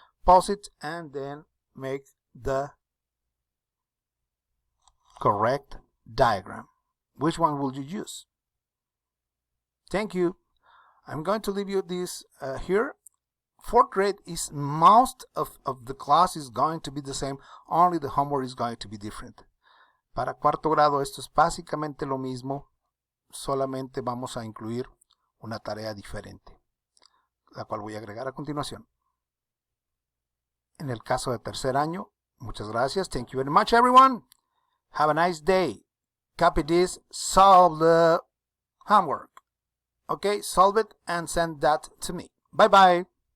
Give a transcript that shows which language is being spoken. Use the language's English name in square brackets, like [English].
[English] Pause it and then make the correct diagram. Which one will you use? Thank you. I'm going to leave you this here. Fourth grade is most of the class is going to be the same, only the homework is going to be different. [Spanish] Para cuarto grado esto es básicamente lo mismo, solamente vamos a incluir una tarea diferente, la cual voy a agregar a continuación. En el caso de tercer año, muchas gracias. [English] Thank you very much, everyone. Have a nice day. Copy this, solve the homework. Okay, solve it and send that to me. Bye-bye.